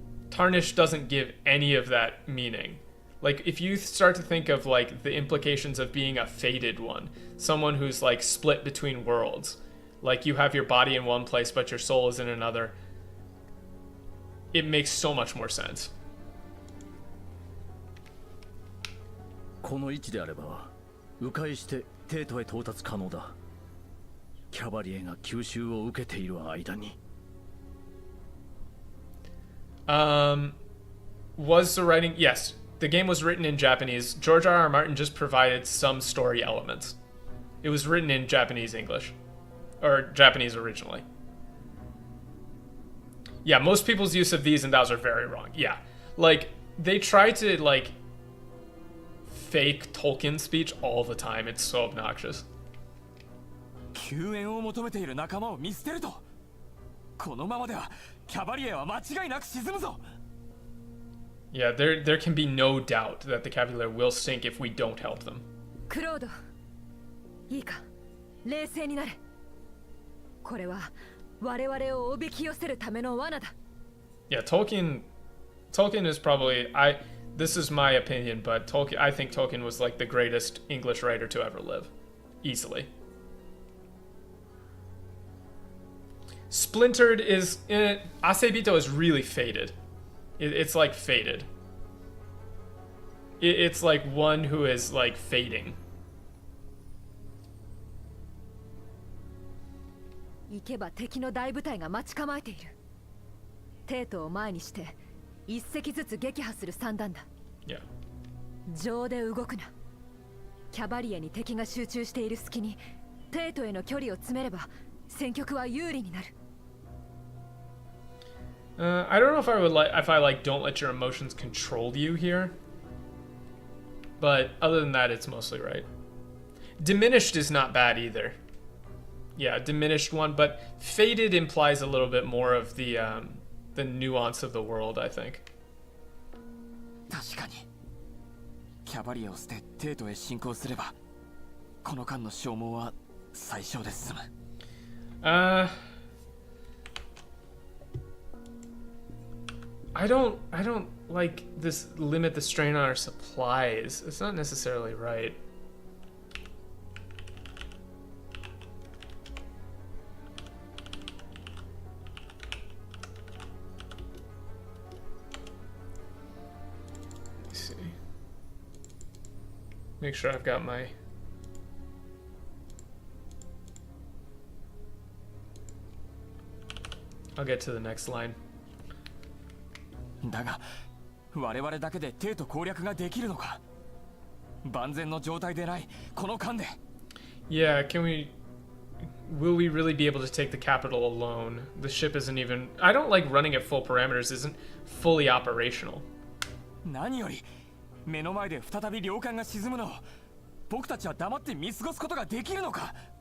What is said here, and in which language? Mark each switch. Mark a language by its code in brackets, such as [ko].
[en] Tarnished doesn't give any of that meaning. Like, if you start to think of, like, the implications of being a Faded One, someone who's, like, split between worlds, like, you have your body in one place, but your soul is in another, it makes so much more sense. [ja] この位置であれば、迂回してテートへ到達可能だ。キャバリエが吸収を受けている間に。 [en] Was the writing... Yes, the game was written in Japanese. George R.R. Martin just provided some story elements. It was written in Japanese English. Or Japanese originally. Yeah, most people's use of these and thous are very wrong. Yeah. Like, they try to, like, fake Tolkien speech all the time. It's so obnoxious. [ja] 救援を求めている仲間を見捨てると。このままではキャバリエは間違いなく沈むぞ。 [en] Yeah, there can be no doubt that the Cavalier will sink if we don't help them. [ja] クロード、いいか、冷静になれ。これは我々をおびき寄せるための罠だ。 [en] Yeah, Tolkien is probably this is my opinion, but I think Tolkien was like the greatest English writer to ever live, easily. Splintered is Asebito is really faded. It's like faded. It's like one who is like fading. [ja] 行けば敵の大部隊が待ち構えている。テートを前にして一隻ずつ撃破する算段だ。 [en] Yeah. [ja] 情で動くな。キャバリアに敵が集中している隙にテートへの距離を詰めれば戦局は有利になる。 [en] I don't know if I like don't let your emotions control you here. But other than that, it's mostly right. Diminished is not bad either. Yeah, diminished one, but faded implies a little bit more of the nuance of the world, I think. [ja] 確かに。キャバリエを捨てテートへ進行すれば、この間の消耗は最小で済む。 [en] I don't like this limit the strain on our supplies. It's not necessarily right. Let me see. Make sure I've got my... I'll get to the next line. [ja] だが我々だけでテート攻略ができるのか。万全の状態でないこの間で。 [en] Yeah, will we really be able to take the capital alone? The ship isn't even... I don't like running at full parameters, isn't fully operational. [ja] 何より目の前で再び領艦が沈むのを僕たちは黙って見過ごすことができるのか。